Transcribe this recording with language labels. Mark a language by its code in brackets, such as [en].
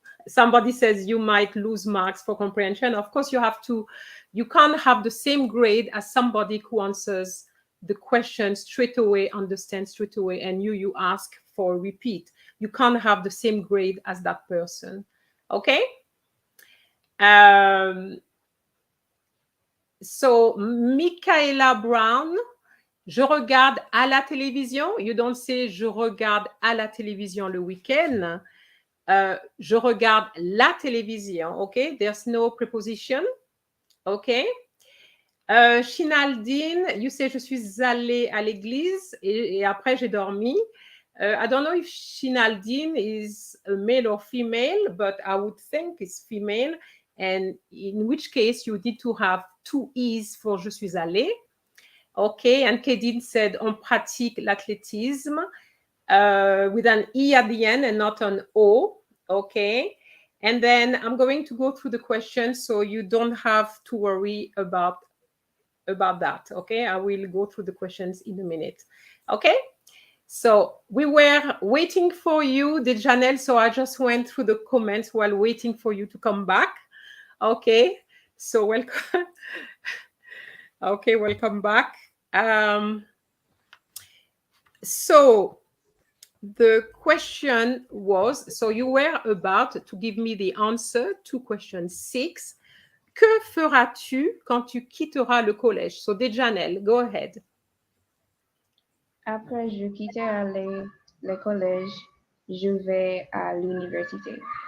[en] Somebody says you might lose marks for comprehension. Of course, you can't have the same grade as somebody who answers the question straight away, understands straight away, and you ask for a repeat. You can't have the same grade as that person. Okay? [fr] So, Michaela Brown, je regarde à la télévision. [en] You don't say [fr] je regarde à la télévision le week-end. Je regarde la télévision. [en] Okay? There's no preposition. Okay? [fr] Shinaldine, [en] you say [fr] je suis allée à l'église et après j'ai dormi. [en] I don't know if Shinaldine is a male or female, but I would think it's female. And in which case you need to have 2 E's for [fr] je suis allée. [en] Okay, and Kedin said [fr] on pratique l'athlétisme [en] with an E at the end and not an O. Okay, and then I'm going to go through the questions so you don't have to worry about that. Okay, I will go through the questions in a minute. Okay, so we were waiting for you, Dejanel, so I just went through the comments while waiting for you to come back. Okay, so welcome. Okay, welcome back. So the question was, so you were about to give me the answer to question 6. [fr] Que feras-tu quand tu quitteras le collège? [en] So Dejanel, go ahead. [fr] Après, je quitterai le collège, je vais à l'université.